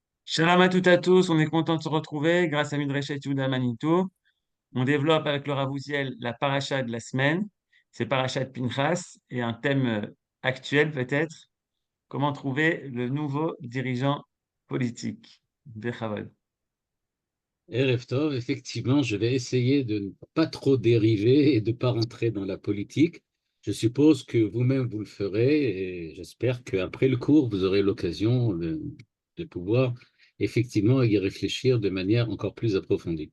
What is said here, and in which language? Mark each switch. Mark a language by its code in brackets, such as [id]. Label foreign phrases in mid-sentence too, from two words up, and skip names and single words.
[fr] Shalom à toutes et à tous, on est content de se retrouver grâce à Midrashet Yehuda Manito. On développe avec le Rav Uziel la paracha de la semaine, c'est paracha de Pinchas, et un thème actuel peut-être, comment trouver le nouveau dirigeant politique. Bechavod. [he] Erev Tov, [fr] effectivement, je vais essayer de ne pas trop dériver et de ne pas rentrer dans la politique. Je suppose que vous-même vous le ferez et j'espère qu'après le cours, vous aurez l'occasion de pouvoir effectivement y réfléchir de manière encore plus approfondie.